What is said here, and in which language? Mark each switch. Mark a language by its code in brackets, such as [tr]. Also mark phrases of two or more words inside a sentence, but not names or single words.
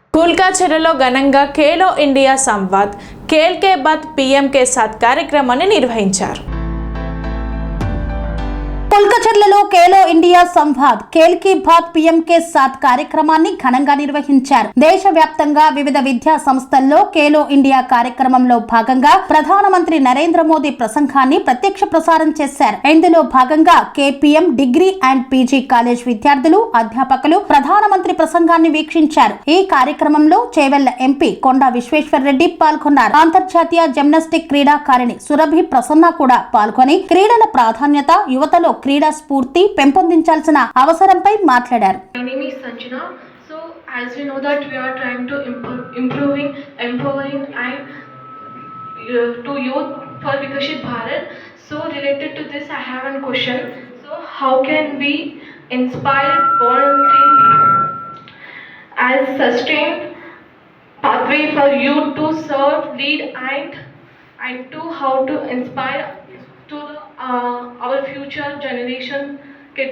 [te] పుల్కాచెరులో ఘనంగా ఖేలో ఇండియా సంవాద్ खेल के बाद पीएम के साथ కార్యక్రమాన్ని నిర్వహించారు. పుల్కాచెర్లలో ఖేలో ఇండియా సంవాద్ ఖేల్ కి బాద్ పీఎం కే సాత్ కార్యక్రమాన్ని ఘనంగా నిర్వహించారు. దేశవ్యాప్తంగా వివిధ విద్యా సంస్థల్లో ఖేలో ఇండియా కార్యక్రమంలో భాగంగా ప్రధానమంత్రి నరేంద్ర మోదీ ప్రసంగాన్ని ప్రత్యక్ష ప్రసారం చేశారు. ఇందులో భాగంగా కేపీఎం డిగ్రీ అండ్ పీజీ కాలేజ్ విద్యార్థులు, అధ్యాపకులు ప్రధానమంత్రి ప్రసంగాన్ని వీక్షించారు. ఈ కార్యక్రమంలో చేవెళ్ల ఎంపీ కొండా విశ్వేశ్వర్ రెడ్డి పాల్గొన్నారు. అంతర్జాతీయ జిమ్నాస్టిక్ క్రీడాకారిణి సురభి ప్రసన్న కూడా పాల్గొని క్రీడల ప్రాధాన్యత, యువతలో క్రీడా స్ఫూర్తి పెంపొందించాల్సిన అవసరంపై మాట్లాడారు. [en] My name is Sanjana. So as we know that we are trying to empowering and to youth for Viksit Bharat. So related to this I have a question. So how can we inspire volunteering as sustained pathway for youth to serve, lead and to how to inspire to our future generation kids.